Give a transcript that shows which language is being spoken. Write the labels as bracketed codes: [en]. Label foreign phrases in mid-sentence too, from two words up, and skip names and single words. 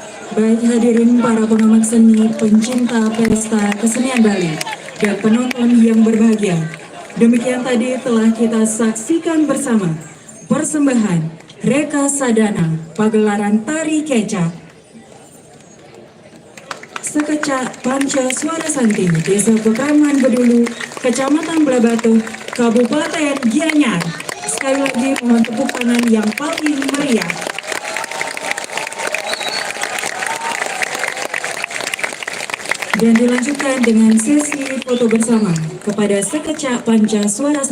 [id] Baik hadirin para pengamat seni, pencinta pesta kesenian Bali, dan penonton yang berbahagia. Demikian tadi telah kita saksikan bersama persembahan Reka Sadana pagelaran tari kecak Sekecak Panca Suara Santi, Desa Pekraman Bedulu, Kecamatan Blabatu, Kabupaten Gianyar. Sekali lagi mohon tepuk tangan yang paling meriah. Dan dilanjutkan dengan sesi foto bersama kepada Sekecak Panca Suara Santi.